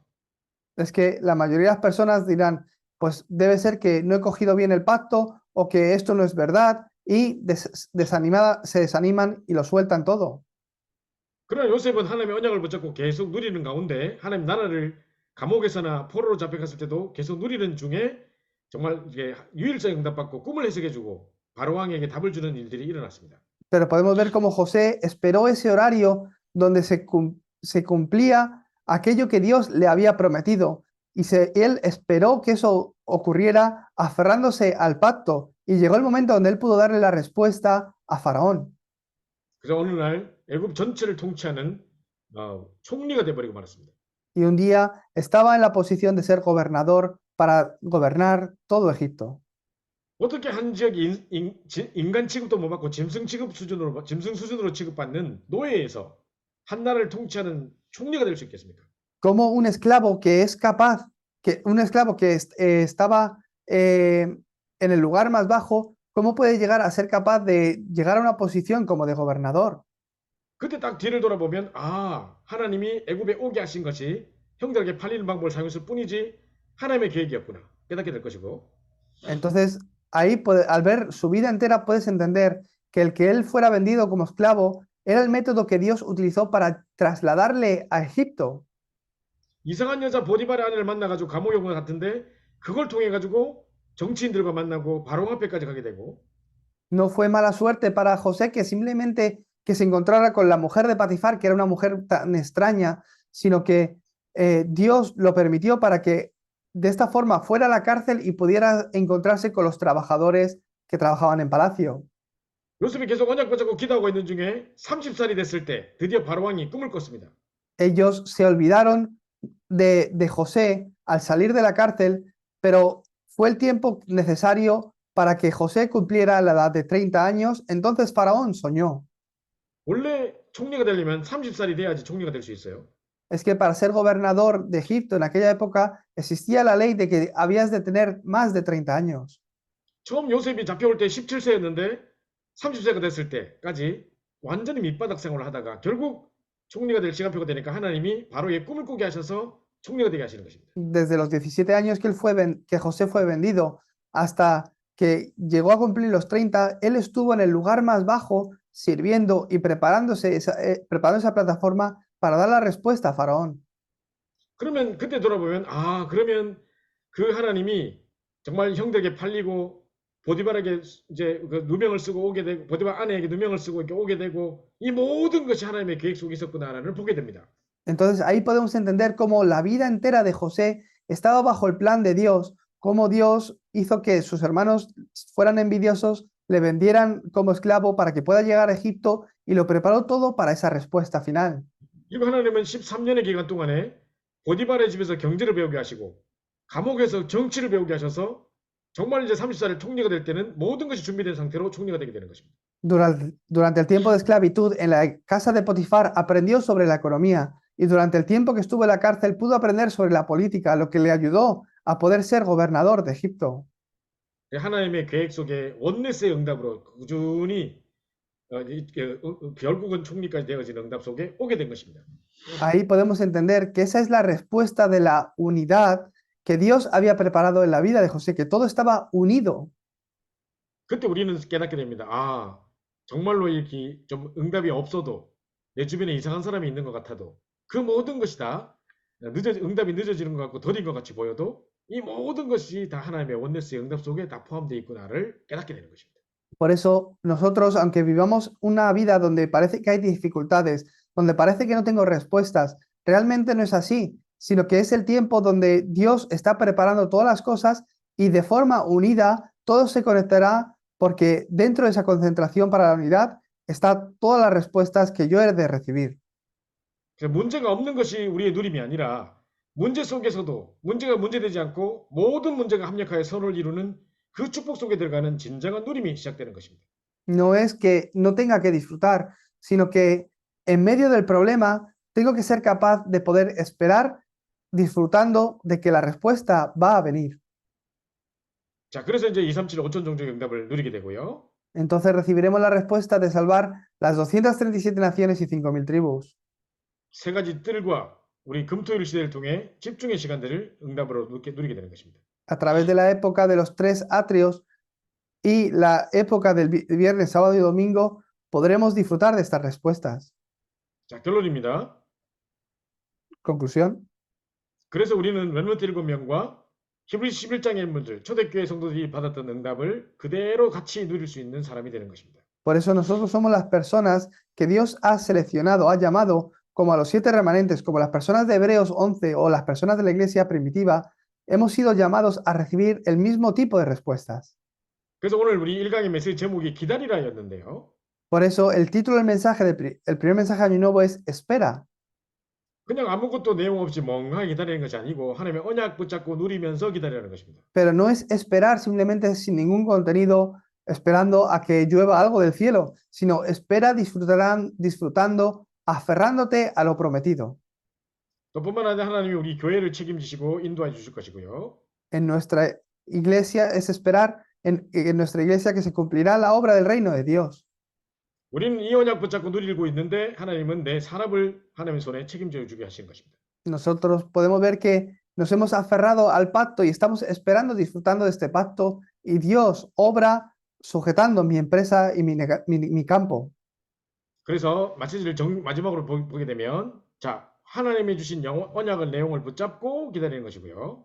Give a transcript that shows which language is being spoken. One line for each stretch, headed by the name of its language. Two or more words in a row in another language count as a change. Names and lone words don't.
Spanish: Es que la mayoría de las personas dirán, pues debe ser que no he cogido bien el pacto o que esto no es verdad y se desaniman y lo sueltan todo.
Korean: 그러나 요셉은 하나님의 언약을 붙잡고 계속 누리는 가운데 하나님 나라를 감옥에서나 포로로 잡혀갔을 때도 계속 누리는 중에 정말 이게 유일성 응답받고 꿈을 해석해주고 바로왕에게 답을 주는 일들이 일어났습니다.
Spanish: Pero podemos ver cómo José esperó ese horario donde se cumplía aquello que Dios le había prometido y él esperó que eso ocurriera aferrándose al pacto y llegó el momento donde él pudo darle la respuesta a Faraón.
Korean: 그래서 어느 날 애굽 전체를 통치하는 총리가 돼버리고 말았습니다.
Spanish: Y un día estaba en la posición de ser gobernador para gobernar todo Egipto.
Korean: 어떻게 한 지역이 인간 취급도 못 받고 짐승 수준으로 취급받는 노예에서 한 나라를 통치하는 총리가 될 수 있겠습니까?
Spanish: Como un esclavo que es capaz, un esclavo que estaba en el lugar más bajo, ¿cómo puede llegar a ser capaz de llegar a una posición como de gobernador?
Korean: 그때 딱 뒤를 돌아보면 하나님이 애굽에 오게 하신 것이 형들에게 팔리는 방법을 사용했을 뿐이지 하나님의 계획이었구나 깨닫게 될 것이고.
Spanish: Entonces, ahí al ver su vida entera puedes entender que el que él fuera vendido como esclavo era el método que Dios utilizó para trasladarle a Egipto.
Korean: 이상한 여자 보디발의 아내를 만나가지고 감옥에 온 것 같은데 그걸 통해 가지고 정치인들과 만나고 바로 앞에까지 가게 되고.
Spanish: No fue mala suerte para José que simplemente que se encontrara con la mujer de Patifar, que era una mujer tan extraña, sino que Dios lo permitió para que de esta forma fuera a la cárcel y pudiera encontrarse con los trabajadores que trabajaban en palacio.
Korean: 요셉이 계속 언약 붙잡고 기도하고 있는 중에 30살이 됐을 때 드디어 바로왕이 꿈을 꿨습니다.
Spanish: Ellos se olvidaron de José al salir de la cárcel, pero fue el tiempo necesario para que José cumpliera la edad de 30 años. Entonces Faraón soñó.
Korean: 원래 총리가 되려면 30살이 돼야지 총리가 될 수 있어요.
Spanish: Es que para ser gobernador de Egipto en aquella época existía la ley de que habías de tener más de 30 años.
Korean: 처음 요셉이 잡혀올 때 17세였는데 30세가 됐을 때까지 완전히 밑바닥 생활을 하다가 결국 총리가 될 시간표가 되니까 하나님이 바로의 꿈을 꾸게 하셔서 총리가 되게 하시는 것입니다.
Spanish: Desde los 17 años que José fue vendido hasta que llegó a cumplir los 30, él estuvo en el lugar más bajo sirviendo y preparando esa plataforma para dar la respuesta a Faraón.
Korean: 그러면 그때 돌아보면 그러면 그 하나님이 정말 형들에게 팔리고 보디발에게 이제 그 누명을 쓰고 오게 되고 보디발 아내에게 누명을 쓰고 이렇게 오게 되고 이 모든 것이 하나님의 계획 속에 있었구나를 보게 됩니다.
Spanish: Entonces ahí podemos entender cómo la vida entera de José estaba bajo el plan de Dios, cómo Dios hizo que sus hermanos fueran envidiosos, le vendieran como esclavo para que pueda llegar a Egipto y lo preparó todo para esa respuesta final.
Korean: 그리고 하나님은 13년의 기간 동안에 보디발의 집에서 경제를 배우게 하시고 감옥에서 정치를 배우게 하셔서 정말 이제 30살의 총리가 될 때는 모든 것이 준비된 상태로 총리가 되게 되는 것입니다.
Spanish: Durante el tiempo de esclavitud en la casa de Potifar aprendió sobre la economía y durante el tiempo que estuvo en la cárcel pudo aprender sobre la política, lo que le ayudó a poder ser gobernador de Egipto.
Korean: 하나님의 계획 속에 원네스의 응답으로 꾸준히 결국은 총리까지 되어진 응답 속에 오게 된 것입니다.
Spanish: Ahí podemos entender que esa es la respuesta de la unidad que Dios había preparado en la vida de José, que todo estaba unido.
Korean: 그때 우리는 깨닫게 됩니다. 정말로 이렇게 좀 응답이 없어도 내 주변에 이상한 사람이 있는 것 같아도 그 모든 것이 다 응답이 늦어지는 것 같고 더딘 것 같이 보여도 이 모든 것이 다 하나님의 원네스의 응답 속에 다 포함되어 있구나를 깨닫게 되는 것입니다.
Spanish: Por eso nosotros, aunque vivamos una vida donde parece que hay dificultades, donde parece que no tengo respuestas, realmente no es así, sino que es el tiempo donde Dios está preparando todas las cosas y de forma unida todo se conectará porque dentro de esa concentración para la unidad están todas las respuestas que yo he de recibir.
Korean: 그래서 문제가 없는 것이 우리의 누림이 아니라 문제 속에서도 문제가 문제되지 않고 모든 문제가 합력하여 선을 이루는 그 축복 속에 들어가는 진정한 누림이 시작되는 것입니다.
Spanish: No es que no tenga que disfrutar, sino que en medio del problema tengo que ser capaz de poder esperar disfrutando de que la respuesta va a venir.
Korean: 자, 그래서 이제 237 5천 종족의 응답을 누리게 되고요.
Spanish: Entonces recibiremos la respuesta de salvar las 237 naciones y 5.000 tribus.
Korean: 세 가지 뜰과 우리 금토일 시대를 통해 집중의 시간들을 응답으로 누리게 되는 것입니다.
Spanish: A través de la época de los 3 atrios y la época del viernes, sábado y domingo, podremos disfrutar de estas respuestas.
Korean: 자, 결론입니다.
Spanish: Conclusión.
Korean: 그래서 우리는 렘넌트 7명과 히브리서 11장의 인물들, 초대교회 성도들이 받았던 응답을 그대로 같이 누릴 수 있는 사람이 되는 것입니다.
Spanish: Por eso nosotros somos las personas que Dios ha seleccionado, ha llamado, como a los 7 remanentes, como las personas de Hebreos 11 o las personas de la iglesia primitiva, hemos sido llamados a recibir el mismo tipo de respuestas.
Korean: 그래서 오늘 우리 1강의 메시지 제목이 기다리라였는데요.
Spanish: Por eso el título del mensaje, el primer mensaje de Año Nuevo es Espera.
Korean: 그냥 아무것도 내용 없이 멍하게 기다리는 것이 아니고 하나님의 언약 붙잡고 누리면서 기다리라는 것입니다.
Spanish: Pero no es esperar simplemente sin ningún contenido, esperando a que llueva algo del cielo, sino espera disfrutando, aferrándote a lo prometido.
Korean: 또 뿐만 아니라 하나님이 우리 교회를 책임지시고 인도해 주실 것이고요.
Spanish: En nuestra iglesia es esperar en nuestra iglesia que se cumplirá la obra del reino de Dios.
Korean: 우리는 이 언약 붙잡고 누리고 있는데 하나님은 내 산업을 하나님의 손에 책임져 주게 하시는 것입니다.
Spanish: Nosotros podemos ver que nos hemos aferrado al pacto y estamos esperando, disfrutando de este pacto y Dios obra sujetando mi empresa y mi campo.
Korean: 그래서 마지막으로 보게 되면 자, 하나님이 주신 언약을 내용을 붙잡고 기다리는 것이고요.